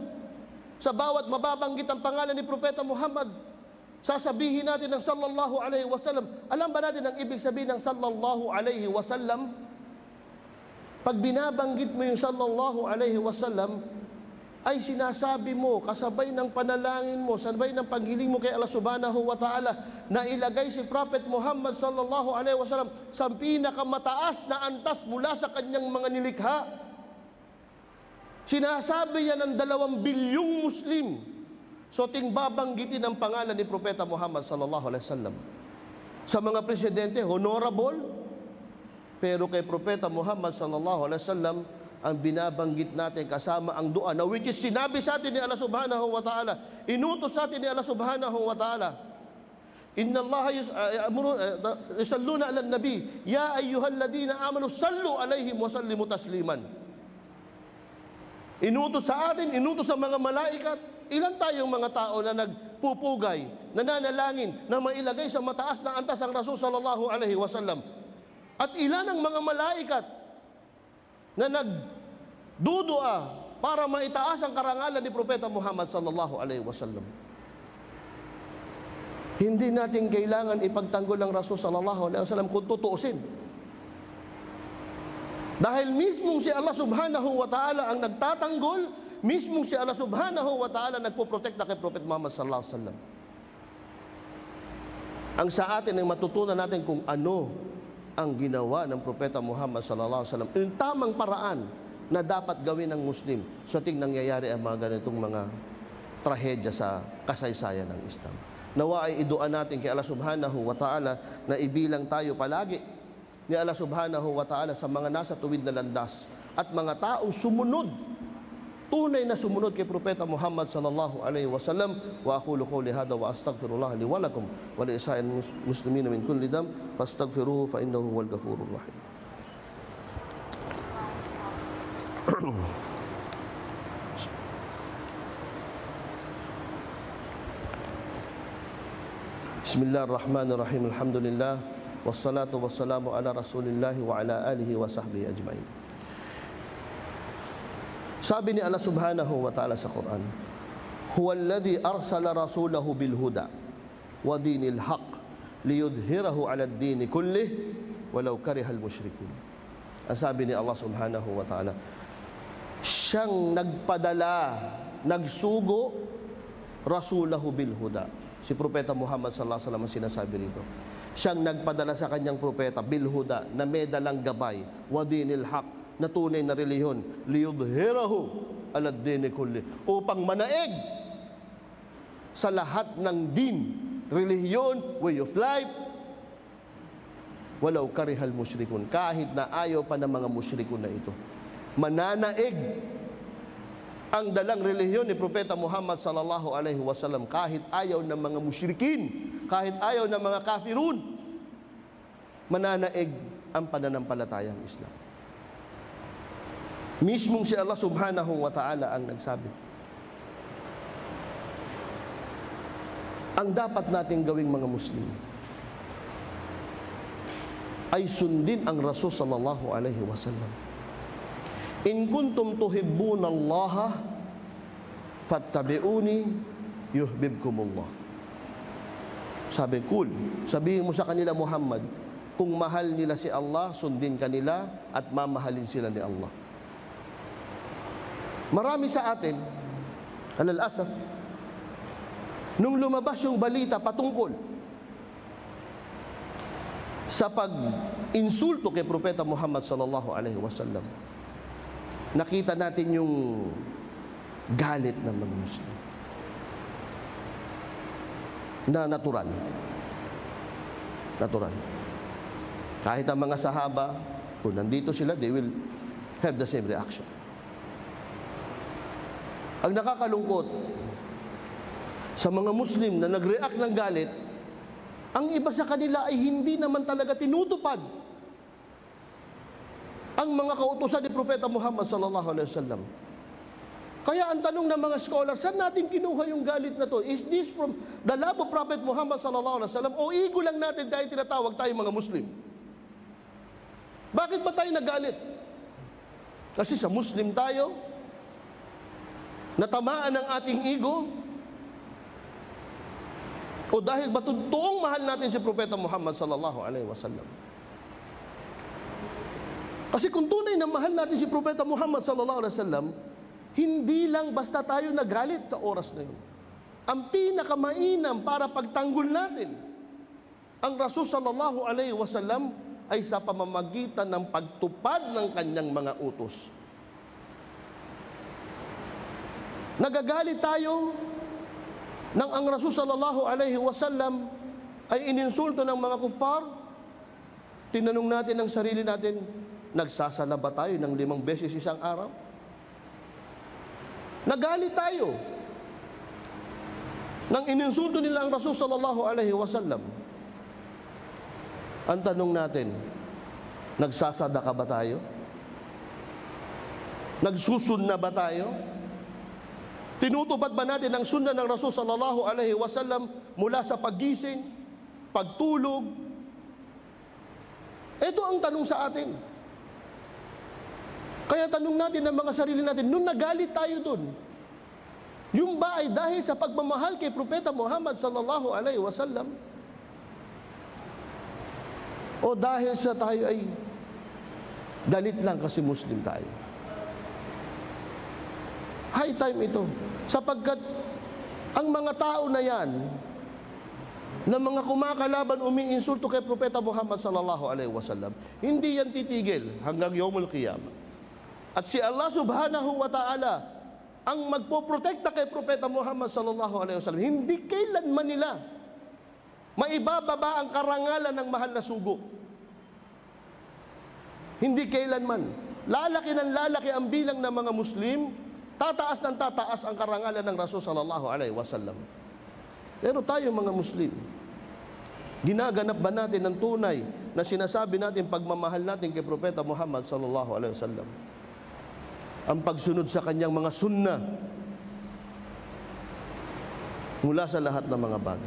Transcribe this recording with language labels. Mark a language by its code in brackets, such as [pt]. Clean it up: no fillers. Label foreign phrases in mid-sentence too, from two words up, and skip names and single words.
[tl] Sa bawat mababanggit ang pangalan ni Propeta Muhammad, sasabihin natin ng [ar] صلى الله عليه وسلم. [tl] Alam ba natin ang ibig sabihin ng [ar] صلى الله عليه وسلم? [tl] Pag binabanggit mo yung [ar] صلى الله عليه وسلم, [tl] ay sinasabi mo kasabay ng panalangin mo, sabay ng paghiling mo kay Allah [ar] سبحانه وتعالى [tl] na ilagay si Prophet Muhammad [ar] صلى الله عليه وسلم [tl] sa pinakamataas na antas mula sa kanyang mga nilikha. Sinasabi yan ng 2 bilyong Muslim. So ting babanggitin ang pangalan ni Propeta Muhammad [ar] صلى الله عليه وسلم. [tl] Sa mga presidente, honorable, Pero kay Propeta Muhammad [ar] صلى الله عليه وسلم, [tl] ang binabanggit natin kasama ang dua na [en] which is [tl] sinabi sa atin ni Allah [ar] سبحانه وتعالى, [tl] inutos sa atin ni Allah [ar] سبحانه وتعالى. إن الله يصلون على النبي، يا أيها الذين آمنوا صلوا عليهم وسلموا تسليما. [tl] Inutos sa atin, inutos sa mga malaikat. Ilan tayong mga tao na nagpupugay, nananalangin, na mailagay sa mataas na antas ang Rasul [ar] صلى الله عليه وسلم? [tl] At ilan ang mga malaikat na nagdudua para maitaas ang karangalan ni Propeta Muhammad [ar] صلى الله عليه وسلم? [tl] Hindi natin kailangan ipagtanggol ang Rasul [ar] صلى الله عليه وسلم [tl] kung tutuusin. Dahil mismong si Allah [ar] سبحانه وتعالى [tl] ang nagtatanggol, mismong si Allah [ar] سبحانه وتعالى [tl] nagpoprotekta kay Prophet Muhammad [ar] صلى الله عليه وسلم. [tl] Ang sa atin ay matutunan natin kung ano ang ginawa ng Propeta Muhammad [ar] صلى الله عليه وسلم, [tl] yung tamang paraan na dapat gawin ng Muslim sa ting nangyayari ang mga ganitong mga trahedya sa kasaysayan ng Islam. Nawa ay iduan natin kay Allah [ar] سبحانه وتعالى [tl] na ibilang tayo palagi ni Allah [ar] سبحانه وتعالى [tl] sa mga nasa tuwid na landas at mga taong sumunod, tunay na sumunod kay Propeta Muhammad [ar] صلى الله عليه وسلم. وأقول قولي هذا وأستغفر الله لي ولكم ولسائر المسلمين من كل ذنب فاستغفروه فإنه هو الغفور الرحيم. بسم الله الرحمن الرحيم. الحمد لله والصلاة والسلام على رسول الله وعلى آله وصحبه أجمعين. [tl] Sabi ni Allah [ar] سبحانه وتعالى [tl] sa Quran, [ar] هو الذي أرسل رسوله بالهدى ودين الحق ليظهره على الدين كله ولو كره المشركون. [tl] Ang sabi ni Allah [ar] سبحانه وتعالى, [tl] siyang nagpadala, nagsugo [ar] رسوله بالهدى. [tl] Si Propeta Muhammad [ar] صلى الله عليه وسلم [tl] sinasabi rito, siyang nagpadala sa kanyang propeta bilhuda, na may dalang gabay, [ar] ودين الحق, [tl] na tunay na relihiyon, [ar] ليظهره على الدين كل, [tl] upang manaig sa lahat ng din, relihiyon, [en] way of life, [ar] ولو كره المشركون, [tl] kahit na ayaw pa ng mga musyrikun na ito. Mananaig ang dalang relihiyon ni Propeta Muhammad [ar] صلى الله عليه وسلم [tl] kahit ayaw ng mga musyrikin, kahit ayaw ng mga kafirun. Mananaig ang pananampalatayang Islam. Mismong si Allah [ar] سبحانه وتعالى [tl] ang nagsabi. Ang dapat nating gawing mga Muslim ay sundin ang Rasul [ar] صلى الله عليه وسلم. إن كنتم تحبون الله فاتبعوني يحببكم الله. [tl] Sabi, cool. Sabihin mo sa kanila, Muhammad, kung mahal nila si Allah, sundin kanila at mamahalin sila ni Allah. Marami sa atin, alal-asaf, nung lumabas yung balita patungkol sa pag-insulto kay Propeta Muhammad [ar] صلى الله عليه وسلم, [tl] nakita natin yung galit ng mga Muslim na natural. Kahit ang mga sahaba, kung nandito sila, [en] they will have the same reaction. [tl] Ang nakakalungkot sa mga Muslim na nag-react ng galit, ang iba sa kanila ay hindi naman talaga tinutupad ang mga kautusan ni Propeta Muhammad [ar] صلى الله عليه وسلم. [tl] Kaya ang tanong ng mga scholars, saan natin kinuha yung galit na to? [en] Is this from the love of Prophet Muhammad [ar] صلى الله عليه وسلم [tl] o ego lang natin dahil tinatawag tayo mga Muslim? Bakit ba tayo nagalit? Kasi sa Muslim tayo, natamaan ang ating ego? O dahil ba totoong mahal natin si Propeta Muhammad [ar] صلى الله عليه وسلم? [tl] Kasi kung tunay na mahal natin si Propeta Muhammad [ar] صلى الله عليه وسلم, [tl] hindi lang basta tayo nagalit sa oras na yun. Ang pinakamainam para pagtanggol natin ang Rasul [ar] صلى الله عليه وسلم [tl] ay sa pamamagitan ng pagtupad ng kanyang mga utos. Nagagalit tayo nang ang Rasul [ar] صلى الله عليه وسلم [tl] ay ininsulto ng mga kuffar, Tinanong natin ang sarili natin, nagsasala ba tayo ng 5 beses isang araw? Nagalit tayo nang ininsulto nila ang Rasul [ar] صلى الله عليه وسلم. [tl] Ang tanong natin, nagsasadaka ba tayo? Nagsusunna ba tayo? Tinutupad ba natin ang sunna ng Rasul [ar] صلى الله عليه وسلم [tl] mula sa paggising, pagtulog? Ito ang tanong sa atin. Kaya tanong natin ang mga sarili natin, nung nagalit tayo dun, yung ba ay dahil sa pagmamahal kay Propeta Muhammad [ar] صلى الله عليه وسلم? [tl] O dahil sa tayo ay galit lang kasi Muslim tayo? [en] High time [tl] ito, sapagkat ang mga tao na yan, na mga kumakalaban, umiinsulto kay Propeta Muhammad [ar] صلى الله عليه وسلم, [tl] hindi yan titigil hanggang [ar] يوم القيامة. [tl] At si Allah [ar] سبحانه وتعالى [tl] ang magpoprotekta kay Propeta Muhammad [ar] صلى الله عليه وسلم. [tl] Hindi kailanman nila maibababa ang karangalan ng mahal na sugo. Hindi kailanman. Lalaki ng lalaki ang bilang ng mga Muslim, tataas ng tataas ang karangalan ng Rasul [ar] صلى الله عليه وسلم. [tl] Pero tayo mga Muslim, ginaganap ba natin ng tunay na sinasabi natin pagmamahal natin kay Propeta Muhammad [ar] صلى الله عليه وسلم? [tl] Ang pagsunod sa kanyang mga sunna mula sa lahat ng mga bagay.